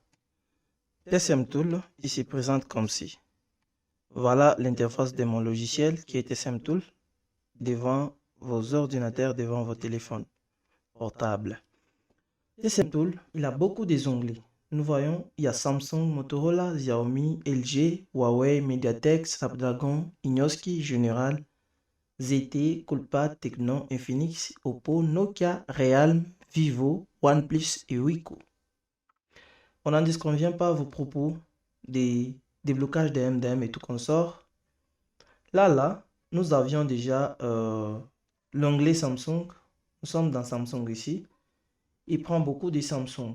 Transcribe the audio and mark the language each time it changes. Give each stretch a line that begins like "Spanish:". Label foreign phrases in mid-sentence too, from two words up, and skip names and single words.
French: TSM Tool, il se présente comme ci. Voilà l'interface de mon logiciel qui est TSM Tool devant vos ordinateurs, devant vos téléphones portables. TSM Tool, il a beaucoup des onglets. Nous voyons, il y a Samsung, Motorola, Xiaomi, LG, Huawei, MediaTek, Snapdragon, Inoski, General, ZTE, Coolpad, Tecno, Infinix, Oppo, Nokia, Realme, Vivo, OnePlus et Wiko. On n'en disconvient pas vos propos des déblocages de MDM et tout consort. Là, nous avions déjà l'onglet Samsung. Nous sommes dans Samsung ici. Il prend beaucoup de Samsung.